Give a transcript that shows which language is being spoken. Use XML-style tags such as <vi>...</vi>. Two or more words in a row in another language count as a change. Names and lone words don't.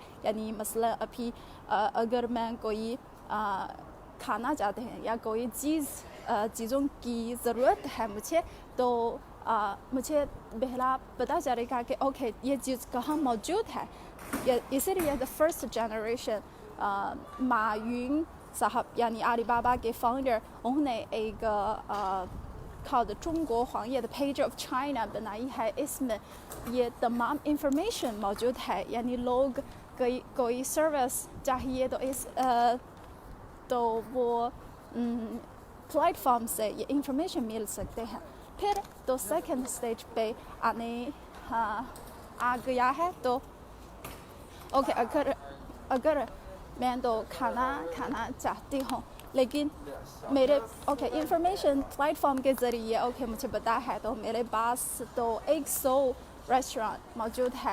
<ur>یعنی مسئلہ ابھی اگر میں کوئی کھانا چاہتے ہیں یا کوئی چیزوں کی ضرورت ہے مجھے، تو مجھے پہلا پتا چلے گا کہ اوکے یہ چیز کہاں موجود ہے. اسی لیے</ur> <en>the first generation</en> <ur>مایون صاحب یعنی علی بابا کے فاؤنڈر، انہوں نے ایک called</ur> <zh>中国黄页的</zh> <ur>Page of China بنائی ہے. اس میں یہ تمام انفارمیشن موجود ہے. یعنی لوگ کوئی سروس چاہیے تو وہ پلیٹ فارم سے یہ انفارمیشن مل سکتے ہیں. پھر تو</ur> <en>second stage</en> <ur>پے آ گیا ہے تو اوکے اگر میں تو کھانا چاہتی ہوں، لیکن میرے</ur> <en>information platform</en> <ur>کے ذریعے مجھے پتا ہے تو میرے پاس تو 100 ریسٹورنٹ موجود ہے.</ur>